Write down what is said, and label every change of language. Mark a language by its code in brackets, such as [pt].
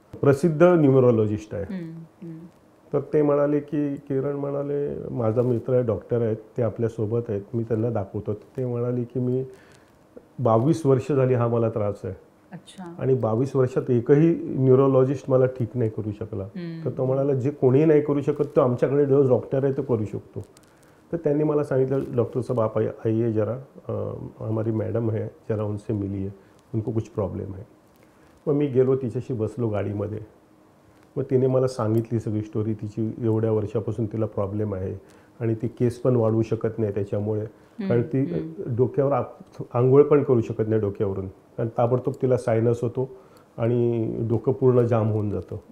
[mr] प्रसिद्ध न्यूमरोलॉजिस्ट आहे। तर ते म्हणाले की, किरण म्हणाले माझा मित्र आहे, डॉक्टर आहेत, ते आपल्यासोबत आहेत, मी त्यांना दाखवतो। ते म्हणाले की मी 22 वर्ष झाली हा मला त्रास आहे। अच्छा, आणि 22 वर्षात एकही न्यूरोलॉजिस्ट मला ठीक नाही करू शकला। तर तो म्हणाला जे कोणी नाही करू शकत तो आमच्याकडे जो डॉक्टर आहे तो करू शकतो। तो त्यांनी मला सांगितलं, [hi] डॉक्टर साहब आप आइए जरा, हमारी मैडम है, जरा उनसे मिलिए, उनको कुछ प्रॉब्लम है। [mr] मग मी गेलो, तिच्याशी बसलो गाडीमध्ये। मग तिने मला सांगितली सगळी स्टोरी तिची, एवढ्या वर्षापासून तिला प्रॉब्लेम आहे आणि ती केस पण वाढवू शकत नाही त्याच्यामुळे, कारण ती डोक्यावर आंघोळ पण करू शकत नाही डोक्यावरून, कारण ताबडतोब तिला सायनस होतो आणि डोकं पूर्ण जाम होऊन जातं।